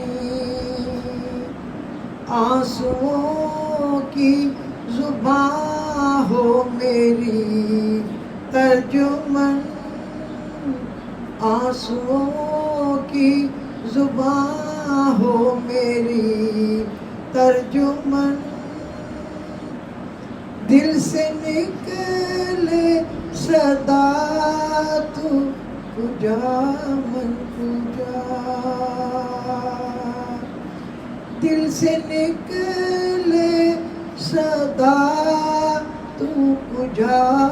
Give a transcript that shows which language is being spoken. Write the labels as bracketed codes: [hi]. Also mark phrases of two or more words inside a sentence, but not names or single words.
[ur] آنسوؤں کی زباں ہو میری ترجمن، آنسوؤں کی زباں ہو میری ترجمن، دل سے نکلے صدا [fa] تو کجا من کجا، [ur] دل سے نکلے صدا [fa] تو کجا